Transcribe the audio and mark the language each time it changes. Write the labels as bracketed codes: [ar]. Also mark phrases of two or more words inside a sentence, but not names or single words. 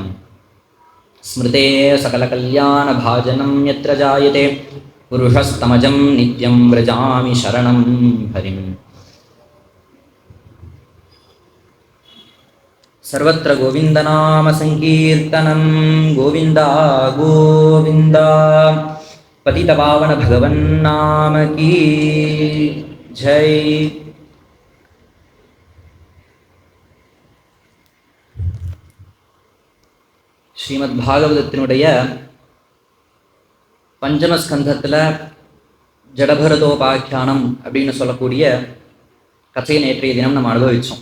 [sa] स्मृते सकलकल्याणभाजनं यत्र जायते पुरुषस्तमजं नित्यं व्रजामि शरणं हरिम्। सर्वत्र गोविन्दनाम संकीर्तनं गोविन्द गोविन्द। पतितपावन भगवन्नाम [hi] की जय। [ta] ஸ்ரீமத் பாகவதத்தினுடைய பஞ்சமஸ்கந்தத்தில் ஜடபரதோபாக்கியானம் அப்படின்னு சொல்லக்கூடிய கதையை நேற்றைய தினம் நம்ம அனுபவித்தோம்.